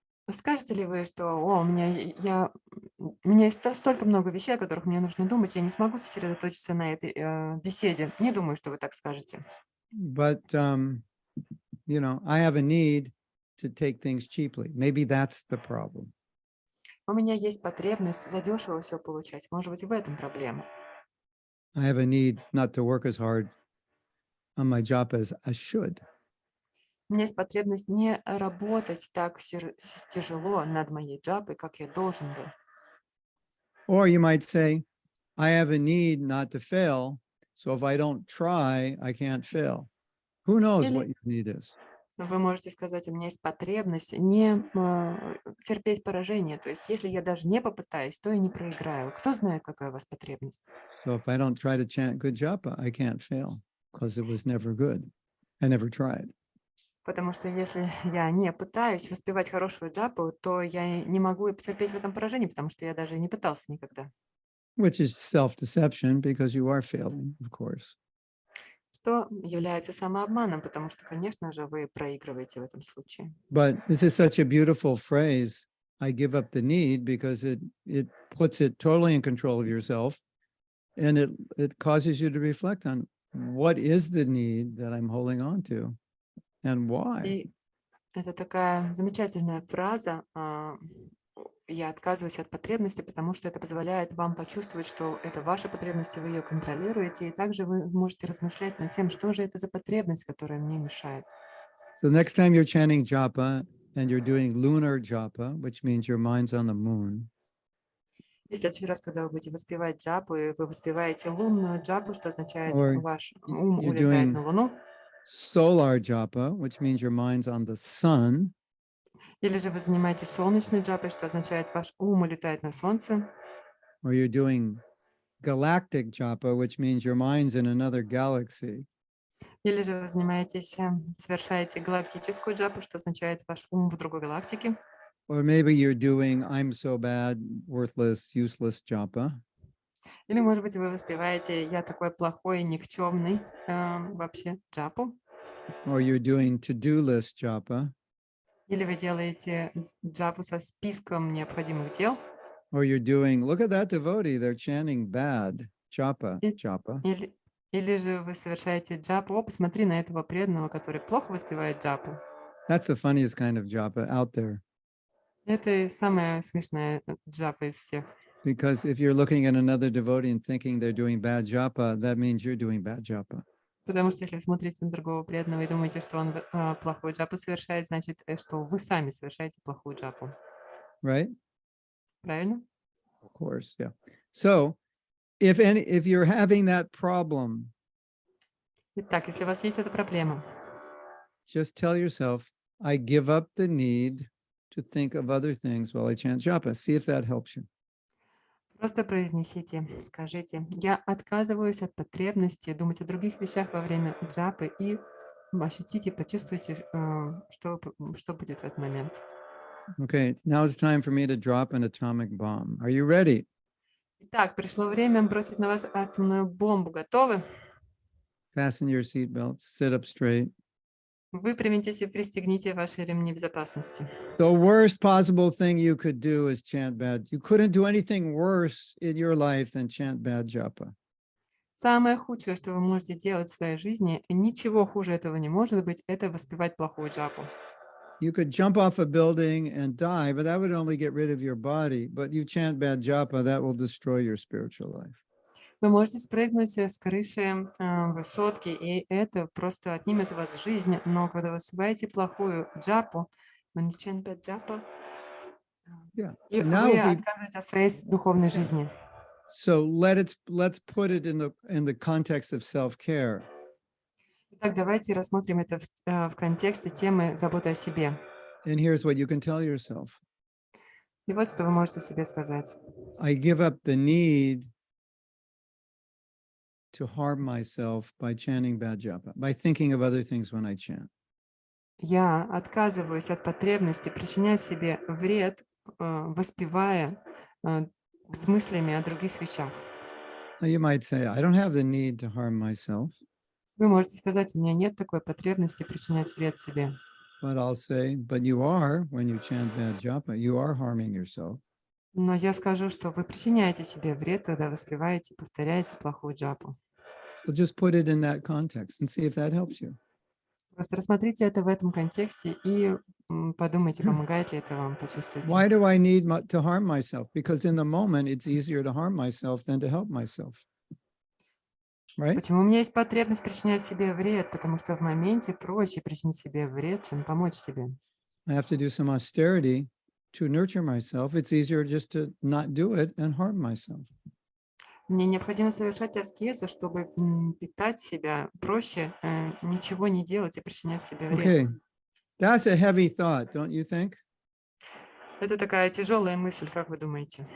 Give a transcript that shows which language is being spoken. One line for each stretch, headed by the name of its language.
Russian: Скажете ли вы, что у меня есть столько много вещей, о которых мне нужно думать, я не смогу сосредоточиться на этой беседе? Не думаю, что вы так скажете.
English: But, I have a need to take things cheaply. Maybe that's the problem.
Russian: У меня есть потребность задешево все получать. Может быть, в этом проблема.
English: I have a need not to work as hard on my job as I should.
Russian: У меня есть потребность не работать так тяжело над моей джапой, как я должен был.
English: Or you might say, I have a need not to fail. So if I don't try, I can't fail. Who knows what your need is?
Russian: Вы можете сказать, у меня есть потребность не терпеть поражение. То есть, если я даже не попытаюсь, то и не проиграю. Кто знает, какая у вас потребность?
English: So if I don't try to chant good japa, I can't fail because it was never good. I never tried.
Russian: Потому что если я не пытаюсь воспевать хорошую джапу, то я и не могу и потерпеть в этом поражении, потому что я даже и не пытался никогда.
English: Which is self-deception because you are failing, of course.
Russian: Что является самообманом, потому что, конечно же, вы проигрываете в этом случае.
English: But this is such a beautiful phrase. I give up the need because it puts it totally in control of yourself, and it causes you to reflect on what is the need that I'm holding on to and why.
Russian: И это такая замечательная фраза. Я отказываюсь от потребности, потому что это позволяет вам почувствовать, что это ваша потребность, и вы ее контролируете. И также вы можете размышлять над тем, что же это за потребность, которая мне мешает.
English: So next time you're chanting japa and you're doing lunar japa, which means your mind's on the moon,
Russian: И в следующий раз, когда вы будете воспевать джапу, и вы воспеваете лунную джапу, что означает,
English: or
Russian: ваш ум
English: you're
Russian: улетает
English: doing
Russian: на Луну,
English: solar japa, which means your mind's on the sun,
Russian: или же вы занимаетесь солнечной джапой, что означает, ваш ум улетает на Солнце,
English: or you're doing galactic japa, which means your mind's in another galaxy,
Russian: или же вы занимаетесь, совершаете галактическую джапу, что означает, ваш ум в другой галактике,
English: or maybe you're doing I'm so bad, worthless, useless japa,
Russian: или, может быть, вы воспеваете «Я такой плохой, никчемный» вообще джапу,
English: or you're doing to-do list japa,
Russian: или вы делаете джапу со списком необходимых дел,
English: or you're doing, look at that devotee, they're chanting bad japa, И- japa.
Russian: или же вы совершаете джапу. О, посмотри на этого преданного, который плохо воспевает джапу.
English: That's the funniest kind of japa out there.
Russian: Это и самая смешная джапа из всех.
English: Because if you're looking at another devotee and thinking they're doing bad japa, that means you're doing bad japa.
Russian: Потому что если вы смотрите на другого преданного и думаете, что он плохую джапу совершает, значит, что вы сами совершаете плохую джапу.
English: Right?
Russian: Правильно?
English: Of course, yeah. So if you're having that problem,
Russian: Итак, если у вас есть эта проблема,
English: just tell yourself, I give up the need to think of other things while I chant japa. See if that helps you.
Russian: просто произнесите, скажите, я отказываюсь от потребности думать о других вещах во время джапы и ощутите, почувствуйте, что будет в этот момент.
English: Okay, now it's time for me to drop an atomic bomb. Are you ready?
Russian: Итак, пришло время бросить на вас атомную бомбу. Готовы?
English: Fasten your seatbelts, sit up straight.
Russian: Выпрямитесь и пристегните ваши ремни безопасности.
English: The worst possible thing you could do is chant bad. You couldn't do anything worse in your life than chant bad japa.
Russian: Самое худшее, что вы можете делать в своей жизни, ничего хуже этого не может быть, это воспевать плохую джапу.
English: You could jump off a building and die, but that would only get rid of your body. But you chant bad japa, that will destroy your spiritual life.
Russian: Вы можете спрыгнуть с крыши высотки, и это просто отнимет у вас жизнь. Но когда вы воспеваете плохую джапу,
English: when you chant bad japa, Yeah.
Russian: и
English: So now
Russian: вы
English: if we,
Russian: отказываете от своей духовной жизни.
English: so let's put it in the context of self-care.
Russian: Итак, давайте рассмотрим это в контексте темы заботы о себе.
English: And here's what you can tell yourself.
Russian: И вот что вы можете себе сказать.
English: I give up the need to harm myself by chanting bad japa, by thinking of other things when I chant.
Russian: Я отказываюсь от потребности причинять себе вред, воспевая с мыслями о других вещах.
English: Now you might say, I don't have the need to harm myself,
Russian: Вы можете сказать, у меня нет такой потребности причинять вред себе.
English: but I'll say, but you are, when you chant bad japa, you are harming yourself.
Russian: Но я скажу, что вы причиняете себе вред, когда воспеваете, повторяете плохую джапу.
English: So just put it in that context and see if that helps you.
Russian: Просто рассмотрите это в этом контексте и подумайте, помогает ли это вам, почувствуйте.
English: Why do I need to harm myself? Because in the moment, it's easier to harm myself than to help myself. Right?
Russian: Почему у меня есть потребность причинять себе вред? Потому что в моменте проще причинить себе вред, чем помочь себе.
English: I have to do some austerity to nurture myself. It's easier just to not do it and harm myself.
Russian: Мне необходимо совершать аскезу, чтобы питать себя. Проще ничего не делать и причинять себе вред.
English: Okay, That's a heavy thought, don't you think?
Russian: Это такая тяжелая мысль, как вы думаете?